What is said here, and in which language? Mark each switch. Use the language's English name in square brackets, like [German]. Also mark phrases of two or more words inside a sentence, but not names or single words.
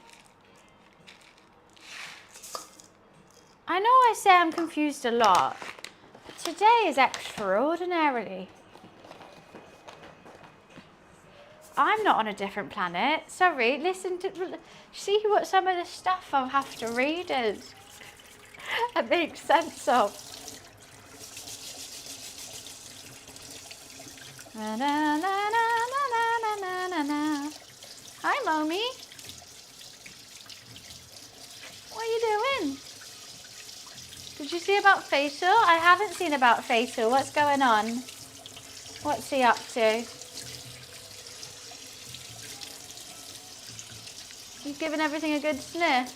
[English] I know I say I'm confused a lot, but today is extraordinarily. I'm not on a different planet. Sorry, listen to, see what some of the stuff I'll have to read is. It makes sense of. Na, na, na, na, na, na, na. Hi, Momi. What are you doing? Did you see about Fatal? I haven't seen about Fatal. What's going on? What's he up to? He's giving everything a good sniff.